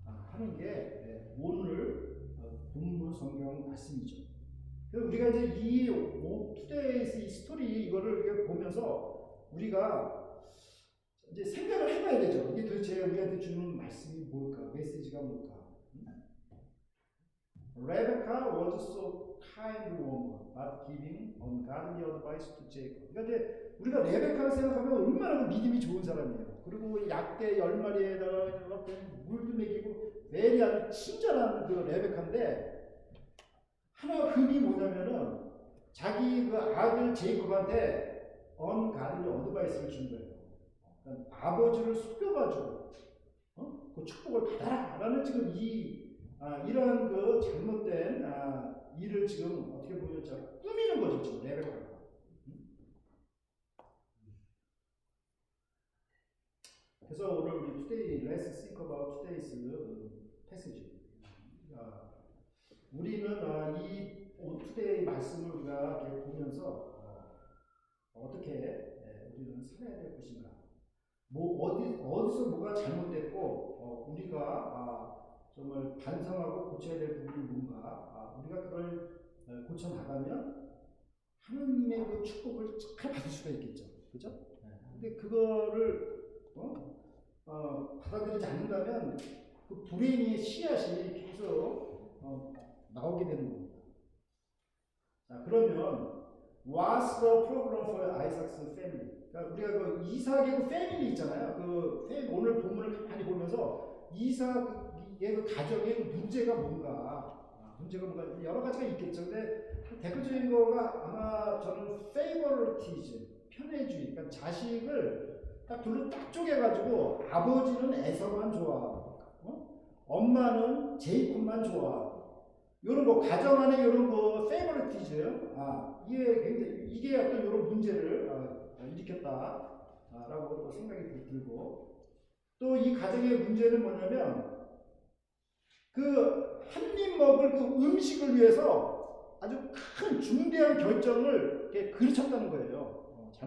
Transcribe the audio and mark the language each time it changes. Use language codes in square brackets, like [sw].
[ko] 하는 게 오늘 본문 성경 말씀이죠. 그래서 우리가 이제 이 투데이스 이 스토리 이거를 보면서 우리가 이제 생각을 해봐야 되죠. 이게 도대체 우리한테 주는 말씀이 뭘까? 메시지가 뭘까? [en] Rebecca was so kind woman, but giving ungodly advice to Jacob. [ko] 그러니까 이제 우리가 레베카를 생각하면 얼마나 믿음이 좋은 사람이에요. 그리고 약대 10마리에다가 물도 먹이고 매일 아주 친절한 그 레베카인데 하나 흠이 뭐냐면은 자기 그 아들 제이콥한테 [en] ungodly advice [ko] 를 준 거예요. 그러니까 아버지를 속여가지고 그 축복을 받아라라는 지금 이러한 그 잘못된 일을 지금 어떻게 보면 꾸미는 거죠, 지금 레베카가. 그래서 오늘 우리 [en] today, let's think about today's passage. [ko] 우리는 이 today 말씀을 우리가 보면서 어떻게 우리는 살아야 될 것인가? 어디서 뭐가 잘못됐고 우리가 정말 반성하고 고쳐야 될 부분이 뭔가 우리가 그걸 고쳐 나가면 하나님의 그 축복을 잘 받을 수가 있겠죠, 그죠? 근데 그거를 받아들이지 않는다면 그 불행의 씨앗이 계속 나오게 되는 겁니다. 자, 그러면 [en] What's the problem for Isaac's family? [ko] 그러니까 우리가 그 이삭의 그 패밀리 있잖아요. 오늘 본문을 많이 보면서 이삭의 그 가정의 그 문제가 뭔가 여러 가지가 있겠죠. 근데 대표적인 거가 아마 저는 favoritism, 편애주의. 그러니까 자식을 딱 둘로 딱 쪼개가지고 아버지는 에서만 좋아하고 엄마는 제이콥만 좋아하고 이런 거 가정 안에 이런 거 페이버리티즘 이게 어떤 이런 문제를 일으켰다라고 또 생각이 들고 또 이 가정의 문제는 뭐냐면 그 한 입 먹을 그 음식을 위해서 아주 큰 중대한 결정을 그르쳤다는 거예요.